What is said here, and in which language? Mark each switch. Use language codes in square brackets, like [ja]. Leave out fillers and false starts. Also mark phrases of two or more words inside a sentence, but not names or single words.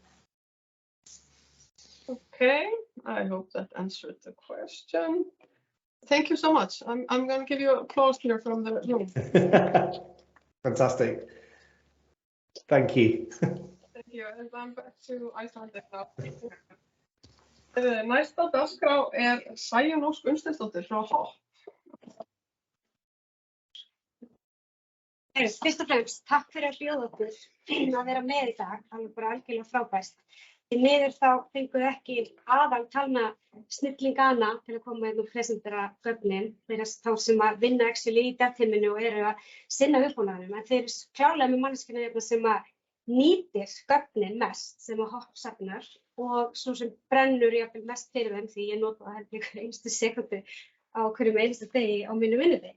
[en] Okay, I hope that answered the question. Thank you so much. I'm going to give you applause here from the room. Fantastic. Thank you. Thank you, and I'm back to Iceland now. [is] Næsta dagskrá Sæunn Ósk Unnsteinsdóttir frá Hopp. Fyrst og fremst, takk fyrir að bjóða okkur að vera með í dag, alveg bara algjörlega frábært. Því miður þá fenguð ekki aðal talna snillingana til að koma og presentera gögnin, þeirra þá sem að vinna [en] actually [is] í dagtíminu og eru að sinna uppbúnaðinum, en þeir eru klárlega með manneskjuna sem að nýtir gögnin mest, sem að Hopp safnar, og svo sem brennur jafnvel mest fyrir þeim, því ég nota það heldur einstu sekundu á hverjum einasta degi á mínu vinnudegi.